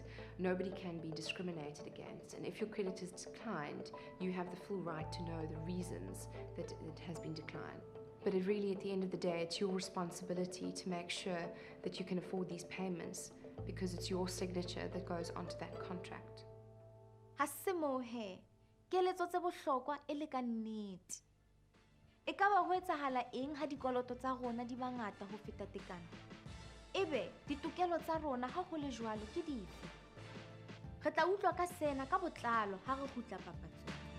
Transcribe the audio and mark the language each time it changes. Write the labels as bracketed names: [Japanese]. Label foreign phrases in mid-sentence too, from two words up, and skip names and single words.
[English] Nobody can be discriminated against. And if your credit is declined, you have the full right to know the reasons that it has been declined. But it really, at the end of the day, it's your responsibility to make sure that you can afford these payments because it's your signature that goes onto that contract. [Southern Sotho] Hasemohe, keletso tse bohlokwa e le ka nnete. E ka ba ho etsahala eng ha dikoloto tsa rona di bangata ho feta tekano? Ebe ditokelo tsa rona ha ho le jwalo ke dife? Re tla utlwa ka sena ka botlalo ha re kgutla papatsong.